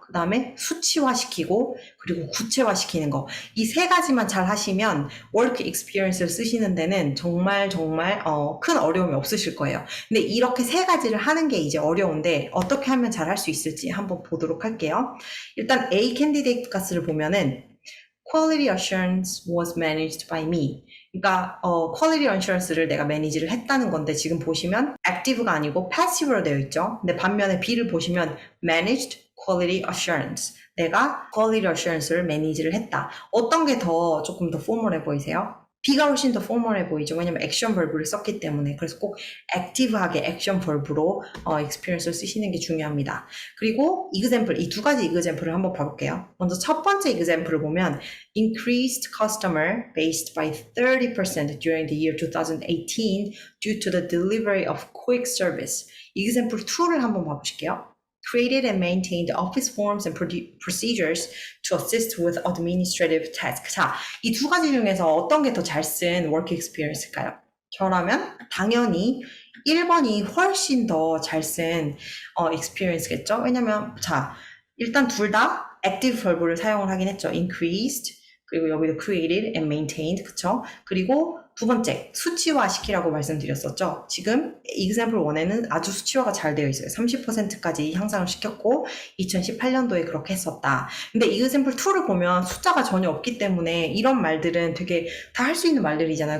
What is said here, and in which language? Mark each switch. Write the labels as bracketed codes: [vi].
[ko] 그 다음에 수치화시키고 그리고 구체화시키는 거. 이 세 가지만 잘 하시면 work experience를 쓰시는 데는 정말 큰 어려움이 없으실 거예요. 근데 이렇게 세 가지를 하는 게 이제 어려운데 어떻게 하면 잘 할 수 있을지 한번 보도록 할게요. 일단 A 캔디데이트 가스를 보면은 [en] quality assurance was managed by me. [ko] 그러니까 quality assurance를 내가 매니지를 했다는 건데 지금 보시면 active가 아니고 passive로 되어 있죠. 근데 반면에 B를 보시면 [en] managed quality assurance. [ko] 내가 quality assurance를 매니지를 했다. 어떤 게 더 조금 더 포멀해 보이세요? B가 훨씬 더 포멀해 보이죠. 왜냐면 액션 벌브를 썼기 때문에. 그래서 꼭 액티브하게 액션 벌브로 experience를 쓰시는 게 중요합니다. 그리고 example, 이 두 가지 example을 한번 봐볼게요. 먼저 첫 번째 example을 보면 [en] increased customer base by 30% during the year 2018 due to the delivery of quick service. [ko] example 2를 한번 봐보실게요. [en] created and maintained office forms and procedures to assist with administrative tasks. [ko] 자, 이 두 가지 중에서 어떤 게 더 잘 쓴 work experience일까요? 저라면 당연히 1번이 훨씬 더 잘 쓴 experience겠죠? 왜냐면 자, 일단 둘 다 active verb를 사용을 하긴 했죠. [en] increased [ko] 그리고 여기도 [en] created and maintained [ko] 그쵸? 그리고 두 번째, 수치화 시키라고 말씀드렸었죠. 지금 example 1에는 아주 수치화가 잘 되어 있어요. 30%까지 향상을 시켰고 2018년도에 그렇게 했었다. 근데 example 2를 보면 숫자가 전혀 없기 때문에 이런 말들은 되게 다 할 수 있는 말들이잖아요.